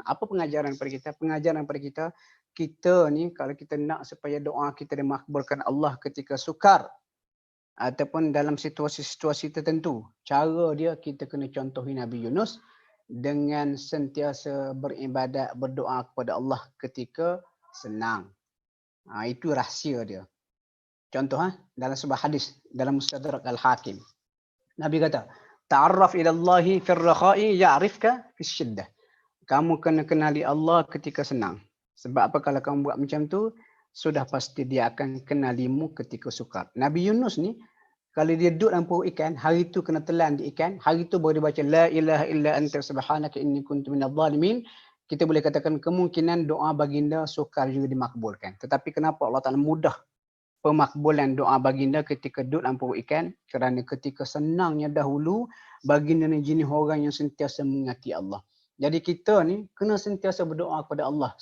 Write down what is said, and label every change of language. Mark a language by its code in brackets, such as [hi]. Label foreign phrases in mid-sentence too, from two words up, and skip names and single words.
[ms] Apa pengajaran kepada kita? Pengajaran kepada kita, kita ni kalau kita nak supaya doa kita dimakbulkan Allah ketika sukar ataupun dalam situasi-situasi tertentu, cara dia kita kena contohi Nabi Yunus dengan sentiasa beribadat, berdoa kepada Allah ketika senang. Itu rahsia dia. Contoh dalam sebuah hadis dalam Mustadrak Al-Hakim. Nabi kata, [ar] تعرف إلى الله في الرخاء يعرفك في الشدة. [ms] Kamu kena kenali Allah ketika senang. Sebab apa kalau kamu buat macam tu, sudah pasti dia akan kenalimu ketika sukar. Nabi Yunus ni kalau dia duduk dalam perut ikan, hari tu kena telan di ikan, hari tu baru dia baca [ar] لا إله إلا أنت سبحانك إني كنت من الظالمين. [ms] Kita boleh katakan kemungkinan doa baginda sukar juga dimakbulkan. Tetapi kenapa Allah Taala mudah pemakbulan doa baginda ketika duduk dalam perut ikan? Kerana ketika senangnya dahulu, baginda ni jenis orang yang sentiasa mengingati Allah. Jadi kita ni kena sentiasa berdoa kepada Allah.